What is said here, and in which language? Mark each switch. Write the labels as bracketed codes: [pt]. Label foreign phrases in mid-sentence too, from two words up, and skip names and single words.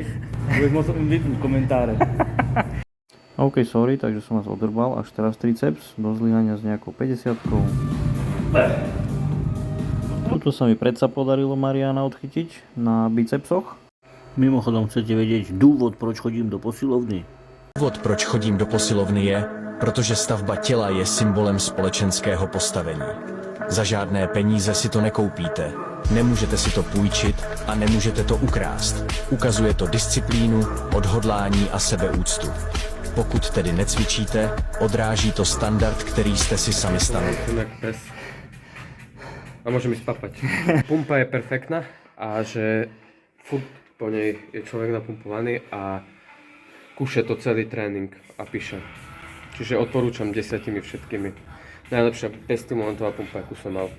[sk] Budeš môcť vypnúť komentáre. [en] OK, sorry, [sk] takže som vás odrbal až teraz triceps do zlyhania s nejakou 50-kou. Tuto sa mi predsa podarilo Mariana odchytiť na bicepsoch. Mimochodom chcete vedieť [cs] důvod, proč chodím do posilovny? Důvod, proč chodím do posilovny je, protože stavba těla je symbolem společenského postavení. Za žádné peníze si to nekoupíte, nemůžete si to půjčit a nemůžete to ukrást. Ukazuje to disciplínu, odhodlání a sebeúctu. Pokud tedy necvičíte, odráží to standard, který jste si sami stanovili. [sk] Som jak pes. A môžem ísť papať. Pumpa je perfektná a že furt po nej je človek napumpovaný a kúše to celý tréning a píše. Čiže odporúčam 10 všetkými. Najlepšia bezstimulantová pumpa, akú som mal.